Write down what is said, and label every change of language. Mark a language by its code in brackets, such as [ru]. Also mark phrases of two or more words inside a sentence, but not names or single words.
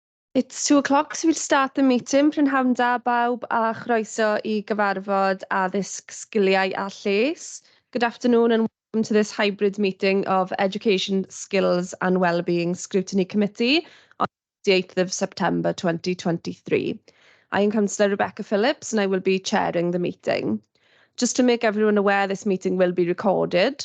[en] It's 2 o'clock, so we'll start the meeting. [cy] Prynhawn da bawb a chroeso I gyfarfod addysg sgiliau a lles. [en] Good afternoon and welcome to this hybrid meeting of Education, Skills and Wellbeing Scrutiny Committee on the 8th of September 2023. I am Councillor Rebecca Phillips and I will be chairing the meeting. Just to make everyone aware, this meeting will be recorded.